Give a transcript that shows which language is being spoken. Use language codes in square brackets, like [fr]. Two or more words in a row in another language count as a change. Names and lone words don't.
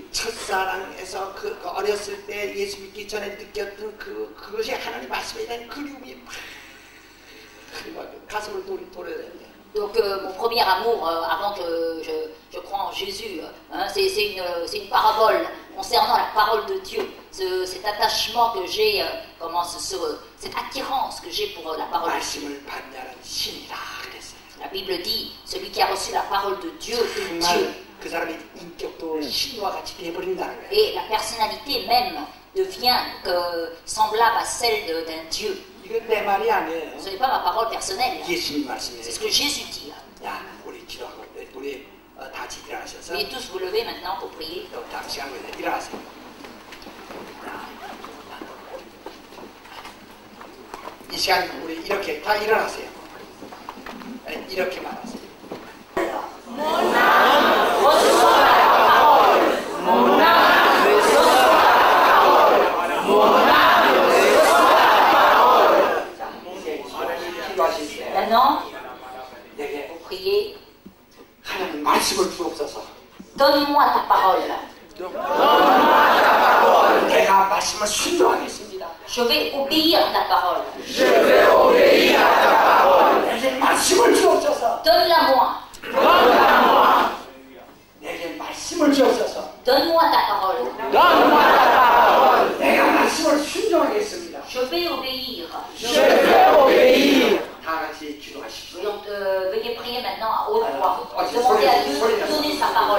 [ko] 첫사랑에서 그 어렸을 때 예수 믿기 전에 느꼈던 그것이 하나님 말씀에 대한 그리움이 막 가슴을 도려내요. [fr] Donc mon premier amour, avant que je croie en Jésus, c'est une parabole concernant la parole de Dieu. Cet attachement que j'ai, cette attirance que j'ai pour la parole de Dieu. La Bible dit, celui qui a reçu la parole de Dieu est Dieu. Et la personnalité même devient semblable à celle d'un Dieu. Ce n'est pas ma parole personnelle. C'est ce que Jésus dit. Mais tous vous levez maintenant pour prier. [ko] 이 시간 우리 이렇게 다 일어나세요. 이렇게 말하세요. [fr] Maintenant, vous priez. [ko] 하나님 말씀을 주옵소서. [fr] Donne-moi ta parole. [ko] 내가 말씀을 순종하겠습니다. [fr] Je vais obéir à ta parole. [ko] 내게 말씀을 주옵소서. [fr] Donne-la-moi. [ko] 내게 말씀을 주옵소서. [fr] Donne-moi ta parole. [ko] 내가 말씀을 순종하겠습니다. [fr] Je vais obéir. [ko] 다 같이 기도하십시오. [fr] Donc, veuillez prier maintenant à haute voix. Demandez à Dieu de donner sa parole.